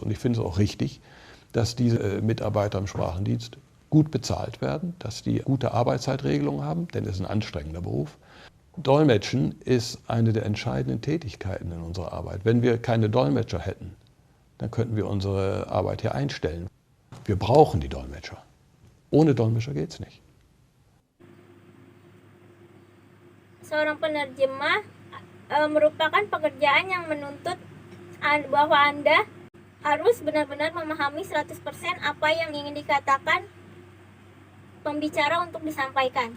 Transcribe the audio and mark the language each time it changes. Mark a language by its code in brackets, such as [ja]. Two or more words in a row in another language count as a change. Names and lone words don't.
[de] Und ich finde es auch richtig, dass diese Mitarbeiter im Sprachendienst gut bezahlt werden, dass die gute Arbeitszeitregelungen haben, denn es ist ein anstrengender Beruf. Dolmetschen ist eine der entscheidenden Tätigkeiten in unserer Arbeit. Wenn wir keine Dolmetscher hätten, dann könnten wir unsere Arbeit hier einstellen. Wir brauchen die Dolmetscher. Ohne Dolmetscher geht es nicht. [id] Seorang penerjemah merupakan pekerjaan yang menuntut bahwa Anda harus benar-benar memahami 100% apa yang ingin dikatakan pembicara untuk disampaikan.